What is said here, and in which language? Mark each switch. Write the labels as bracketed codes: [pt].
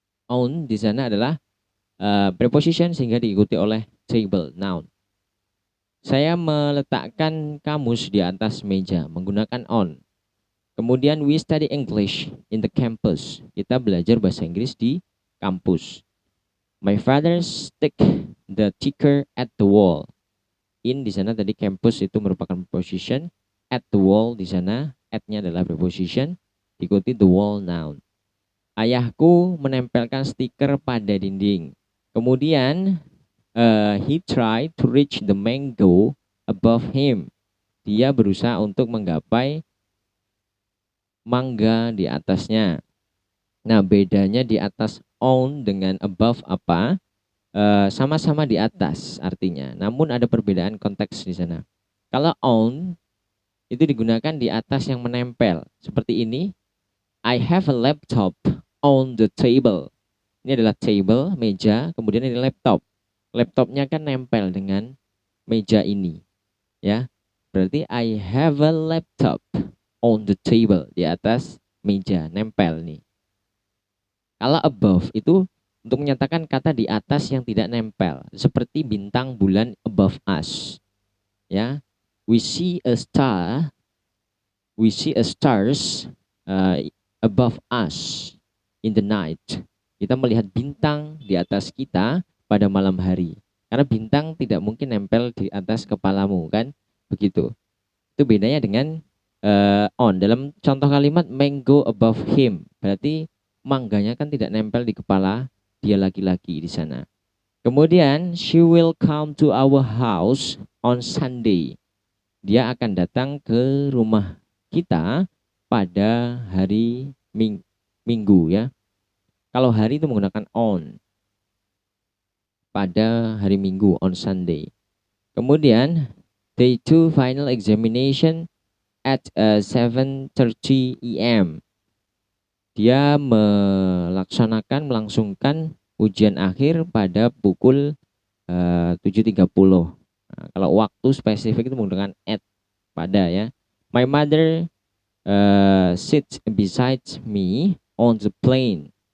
[id] On di sana adalah preposition sehingga diikuti oleh table, noun. Saya meletakkan kamus di atas meja menggunakan on. Kemudian [en] we study English in the campus. [id] Kita belajar bahasa Inggris di kampus. [en] My father stick the ticker at the wall. [id] In di sana tadi campus itu merupakan preposition. [en] At the wall [id] di sana at-nya adalah preposition. Diikuti [en] the wall, [id] noun. Ayahku menempelkan stiker pada dinding. Kemudian [en] he tried to reach the mango above him. [id] Dia berusaha untuk menggapai mangga di atasnya. Nah, bedanya di atas on dengan above apa? Sama-sama di atas artinya. Namun ada perbedaan konteks di sana. Kalau on itu digunakan di atas yang menempel. Seperti ini. [en] I have a laptop on the table. [id] Ini adalah table, meja, kemudian ini laptop. Laptopnya kan nempel dengan meja ini, ya. Berarti [en] I have a laptop on the table, [id] di atas meja, nempel nih. Kalau above itu untuk menyatakan kata di atas yang tidak nempel, seperti bintang bulan [en] above us, [id] ya. [en] We see a star, we see a stars above us in the night. [id] Kita melihat bintang di atas kita pada malam hari. Karena bintang tidak mungkin nempel di atas kepalamu, kan? Begitu. Itu bedanya dengan on. Dalam contoh kalimat [en] mango above him, [id] berarti mangganya kan tidak nempel di kepala dia laki-laki di sana. Kemudian [en] she will come to our house on Sunday. [id] Dia akan datang ke rumah kita pada hari Minggu, ya. Kalau hari itu menggunakan on. Pada hari Minggu, [en] on Sunday. [id] Kemudian [en] day 2 final examination at 7:30 AM. [id] Dia melangsungkan ujian akhir pada pukul 7:30. Nah, kalau waktu spesifik itu menggunakan at, pada, ya. [en] My mother sits beside me on the plane.